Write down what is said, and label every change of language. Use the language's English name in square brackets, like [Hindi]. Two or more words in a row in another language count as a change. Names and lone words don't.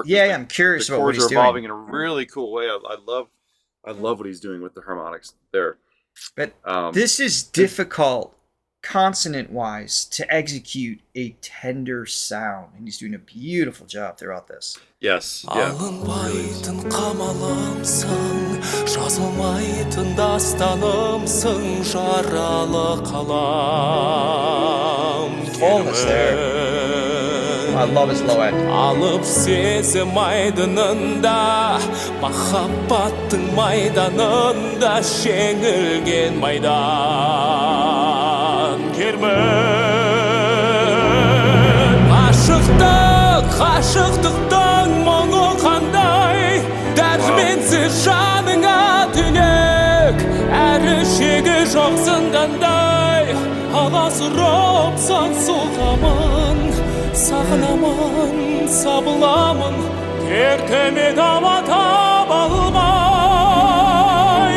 [English] Yeah, I'm curious about what he's doing. The chords are evolving doing in a really cool way. I love what he's doing with the harmonics there. But this is difficult, consonant-wise, to execute a tender sound, and he's doing a beautiful job throughout this. Yes. Yeah. [Kazakh] Алынбайтын қамалымсың, жазылмайтын дастанымсың, жаралы қалам. [English] Fullness there. I love his low end. [Kazakh] Алып сезім айдынында, махаббаттың майданында, жеңілген майдан кермін. Ғашықтықтың мұңы қандай, дәрменсіз жаныңа түнек, әрі шегі жоқ зындандай, аласұрыпсың соғамын, сағынамын, сабыламын, кертемен ауа таба алмай.